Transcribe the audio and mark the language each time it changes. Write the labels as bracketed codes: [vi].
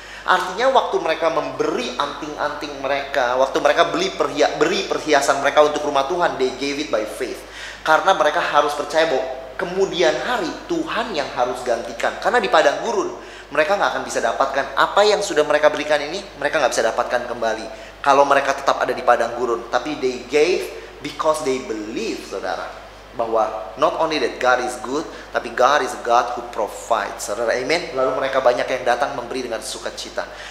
[id] Artinya waktu mereka memberi anting-anting mereka, waktu mereka beri perhiasan mereka untuk rumah Tuhan, [en] they gave it by faith. [id] Karena mereka harus percaya bahwa kemudian hari Tuhan yang harus gantikan. Karena di padang gurun mereka nggak akan bisa dapatkan apa yang sudah mereka berikan ini, mereka nggak bisa dapatkan kembali kalau mereka tetap ada di padang gurun. [en] Tapi they gave because they believe, saudara, bahwa not only that God is good, tapi God is a God who provides, saudara. Amen. [id] Lalu mereka banyak yang datang memberi dengan sukacita.